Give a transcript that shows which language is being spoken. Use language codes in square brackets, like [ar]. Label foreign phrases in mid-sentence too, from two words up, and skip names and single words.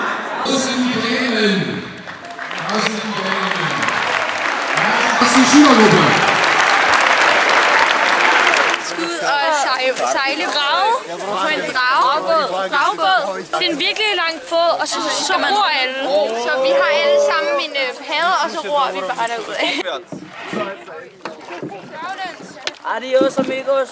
[de] Wo sind die Dänen? Was sind die Dänen? Das ist die Schülergruppe. [da] Ud og sejle på en dragebåd. Det er en virkelig lang båd, og så ror alle. Så vi har alle sammen en padde, og så ror vi bare derudad. [es] Adios, amigos.